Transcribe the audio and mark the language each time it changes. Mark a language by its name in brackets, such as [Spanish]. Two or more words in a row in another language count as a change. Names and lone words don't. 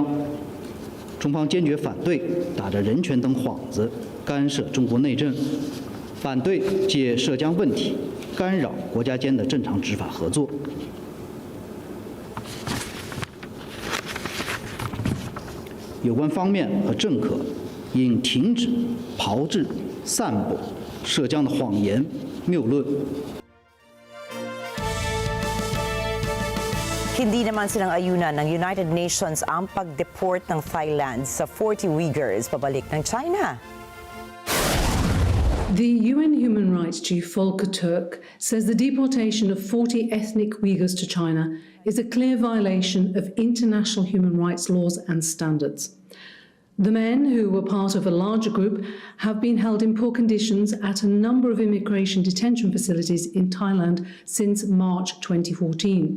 [Chinese] 中方坚决反对打着人权等幌子干涉中国内政，反对借涉疆问题干扰国家间的正常执法合作。有关方面和政客应停止炮制、散布涉疆的谎言、谬论。 [Filipino] Hindi naman silang ayunan ng United Nations ang pag-deport ng Thailand sa 40 Uyghurs pabalik ng China. [English] The UN Human Rights Chief Volker Turk says the deportation of 40 ethnic Uyghurs to China is a clear violation of international human rights laws and standards. The men, who were part of a larger group, have been held in poor conditions at a number of immigration detention facilities in Thailand since March 2014.